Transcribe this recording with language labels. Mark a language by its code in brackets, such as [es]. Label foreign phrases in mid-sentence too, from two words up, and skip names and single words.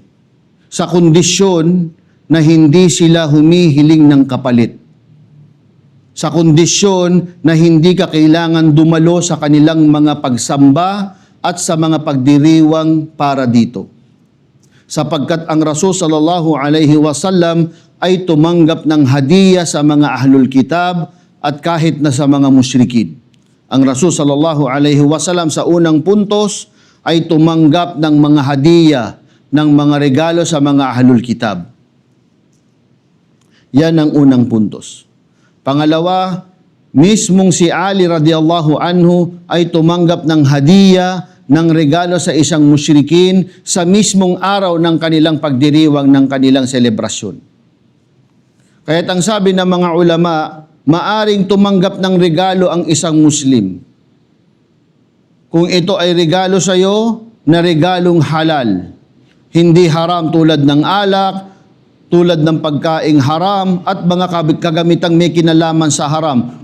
[tl] Sa kondisyon na hindi sila humihiling ng kapalit. Sa kondisyon na hindi ka kailangan dumalo sa kanilang mga pagsamba at sa mga pagdiriwang para dito. Sapagkat ang Rasul [ar] sallallahu alaihi wasallam [tl] ay tumanggap ng hadiya sa mga [ar] ahlul kitab [tl] at kahit na sa mga musyrikin. Ang Rasul [ar] sallallahu alaihi wasallam [tl] sa unang puntos ay tumanggap ng mga hadiya, ng mga regalo sa mga [ar] ahlul kitab. [tl] Yan ang unang puntos. Pangalawa, mismong si Ali [ar] radhiyallahu anhu [tl] ay tumanggap ng hadiya, ng regalo sa isang musyrikin sa mismong araw ng kanilang pagdiriwang ng kanilang selebrasyon. Kaya't ang sabi ng mga ulama, maaring tumanggap ng regalo ang isang Muslim. Kung ito ay regalo sa iyo na regalong halal, hindi haram tulad ng alak, tulad ng pagkaing haram at mga kagamitang may kinalaman sa haram.